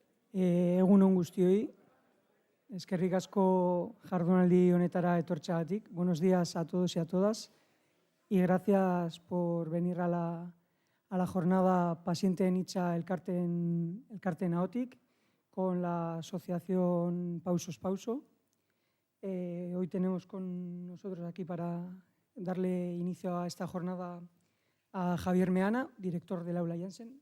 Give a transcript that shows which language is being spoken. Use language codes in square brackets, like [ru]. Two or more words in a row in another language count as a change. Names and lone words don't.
[eu] Egun on guztioi, eskerrik asko jardunaldi honetara etortxagatik. [es] Buenos días a todos y a todas y gracias por venir a la jornada Pasienteen Hitza elkarteen ahotik con la asociación Pausos Pauso. Hoy tenemos con nosotros aquí para darle inicio a esta jornada a Javier Meana, director del Aula Jansen.